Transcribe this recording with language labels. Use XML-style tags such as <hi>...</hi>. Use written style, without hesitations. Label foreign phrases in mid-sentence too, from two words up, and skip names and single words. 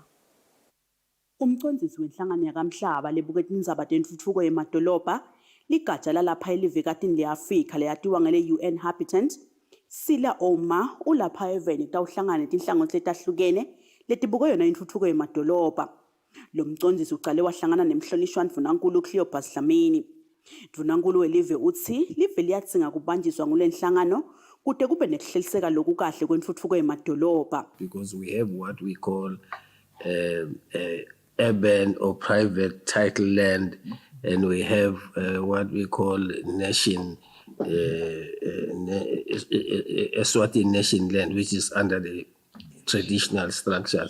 <ss>Umcondzisi wenhlangano yekamhlaba lebuketa indzaba tentfutfuko yemadolobha ligatsha lalapha elivekatini le-Afrika leyatiwa ngele-UN Habitant, Sila Omar ulapha eveni tawuhlangana netinhlangothi letahlukene letibuke yona intfutfuko yemadolobha. Lo mcondzisi ucale wahlangana nemhlonishwa ndvunankulu Cleopas Dlamini. Ndvunankulu welive uthi live liyadzinga kubanjiswa ngulenhlangano kute kube nekuhleliseka lokukahle kwentfutfuko yemadolobha.</ss> <en>Because we have what we call urban or private title land, and we have what we call Eswatini nation land, which is under the traditional structures.</en>